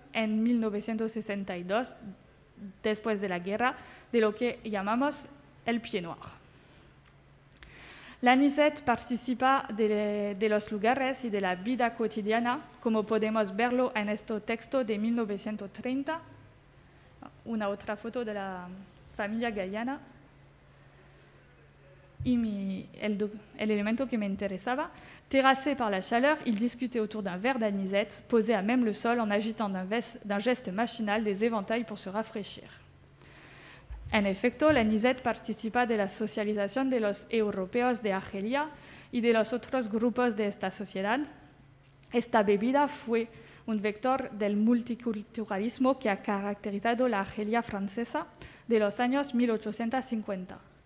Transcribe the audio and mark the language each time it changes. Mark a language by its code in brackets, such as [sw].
[es] en 1962, después de la guerra, de lo que llamamos el Pied Noir. La Anisette participa de los lugares y de la vida cotidiana, como podemos verlo en este texto de 1930, una otra foto de la familia Guyana. Y el [fr] élément qui m'intéressait, terrassé par la chaleur, il discutait autour d'un verre d'anisette, posé à même le sol en agitant d'un geste machinal des éventails pour se rafraîchir. [es] En efecto, la anisette participa de la socialización de los europeos de Argelia y de los otros grupos de esta sociedad. Esta bebida fue un vector del multiculturalismo que ha caracterizado la Argelia francesa de los años 1850.